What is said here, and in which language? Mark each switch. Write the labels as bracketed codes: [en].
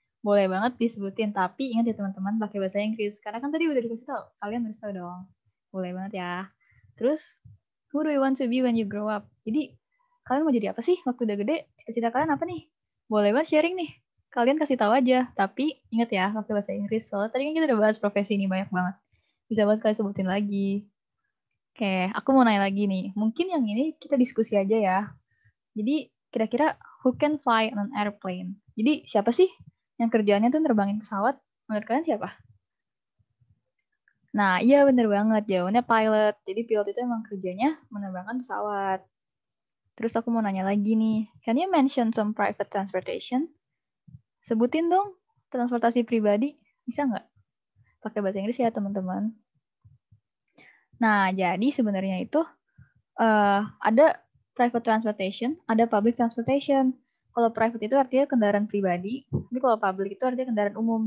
[id] Boleh banget disebutin, tapi ingat ya teman-teman pakai bahasa Inggris. Karena kan tadi udah dikasih tahu, kalian harus tahu dong. Boleh banget ya. [en] Terus, who do you want to be when you grow up? [id] Jadi, kalian mau jadi apa sih waktu udah gede? Cita-cita kalian apa nih? Boleh banget sharing nih. Kalian kasih tahu aja, tapi ingat ya pakai bahasa Inggris. Soalnya tadi kan kita udah bahas profesi ini banyak banget. Bisa banget kalian sebutin lagi. Oke, aku mau nanya lagi nih. Mungkin yang ini kita diskusi aja ya. Jadi kira-kira [en] who can fly on an airplane? [id] Jadi siapa sih yang kerjaannya tuh nerbangin pesawat? Menurut kalian siapa? Nah, iya bener banget. Jawabannya pilot. Jadi pilot itu emang kerjanya menerbangkan pesawat. Terus aku mau nanya lagi nih. [en] Can you mention some private transportation? [id] Sebutin dong transportasi pribadi. Bisa nggak? Pakai bahasa Inggris ya teman-teman. Nah, jadi sebenarnya itu ada private transportation, ada public transportation. Kalau private itu artinya kendaraan pribadi, tapi kalau public itu artinya kendaraan umum.